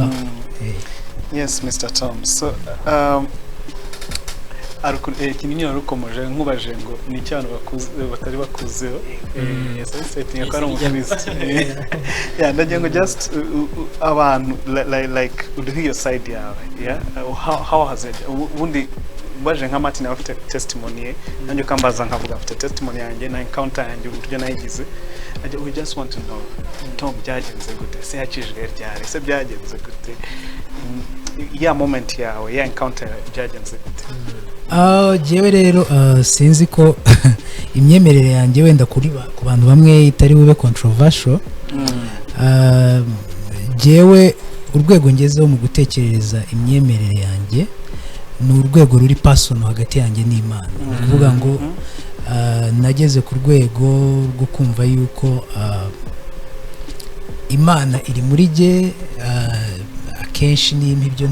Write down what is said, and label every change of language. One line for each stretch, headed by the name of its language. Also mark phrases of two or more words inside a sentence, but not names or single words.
English: yes Mr.
Kinyarwanda: Tom so kinini warukomoje nkubaje ngo ni cyane batari bakuzeho setting ko ari umukristo ndagiye ngo just abantu like uduhe iyo side yawe
English: how has it
Kinyarwanda: ubundi baje nka Martin afite testimony ye nanjye kambaza nkavuga afite testimony yanjye na encounter yanjye uburyo nayigize
English: we just want to know Tom
Kinyarwanda: byagenze gute se yakijwe ryari se byagenze gute ya moment yawe ya encounter byagenze gute jewe rero sinzi ko imyemerere yanjye wenda ku bantu bamwe itari bube controversial jewe urwego ngezeho mu gutekereza imyemerere yanjye ni urwego ruri personal hagati yanjye n'Imana kuvuga ngo nageze ku rwego rwo kumva yuko Imana iri muri jye akenshi niyimpa ibyo